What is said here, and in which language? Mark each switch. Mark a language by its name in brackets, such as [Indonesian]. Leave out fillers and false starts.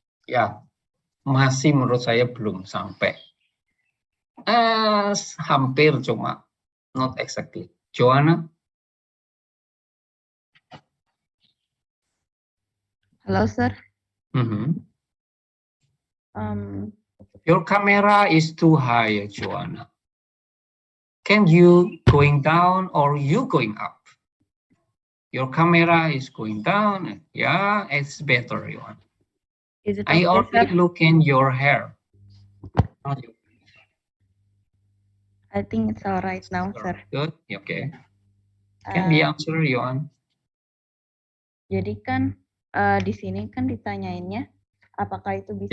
[Indonesian] Ya, masih menurut saya belum sampai. Hampir cuma, [English] not exactly. Joanna? Halo, Sir. Your camera is too high, Joanna. Can you going down or you going up? Your camera is going down. Yeah, it's better, Joanna. Is it I okay, already sir? look in your hair. I think it's all right now, sir. Good, okay. Can be answer, Johan. [Indonesian] Jadi kan di sini kan ditanyainnya apakah itu bisa.